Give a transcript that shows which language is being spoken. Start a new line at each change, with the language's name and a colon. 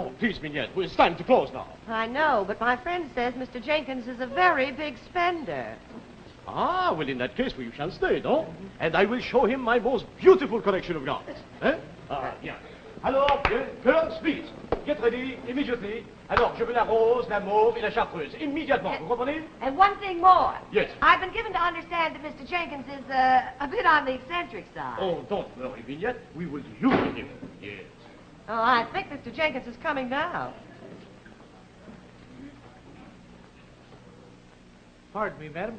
English: Oh, please, Vignette, it's time to close now. I know, but my friend says Mr. Jenkins is a very big spender. Ah, well, in that case, we shall stay, no? And I will show him my most beautiful collection of gowns. Eh?
French: Ah, bien. Alors,
English: girls, please, get ready immediately.
French: Alors, je veux la rose, la mauve et la chartreuse. Immédiatement, vous comprenez?
English: And one thing more. Yes. I've been given to understand that Mr. Jenkins is a bit on the eccentric side. Oh, don't worry, Vignette. We will humor him. Yes. Oh, I think Mr. Jenkins is coming now. Pardon me, madam.